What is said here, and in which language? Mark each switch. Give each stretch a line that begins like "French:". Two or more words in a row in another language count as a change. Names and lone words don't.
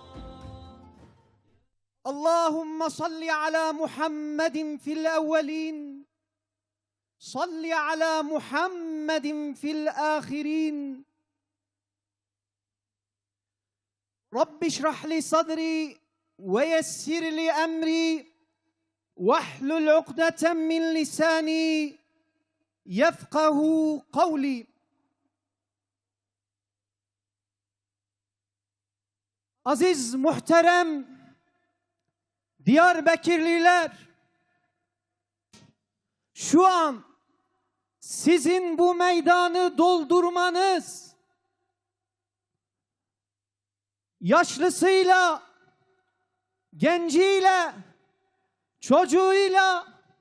Arabic: اللهم صل على محمد في الأولين صل على محمد في الآخرين رب اشرح لي صدري ويسر لي أمري واحلل عقدة من لساني يفقه قولي.
Turkish: Aziz, muhterem Diyarbakırlılar, şu an sizin bu meydanı doldurmanız, yaşlısıyla, genciyle, çocuğuyla,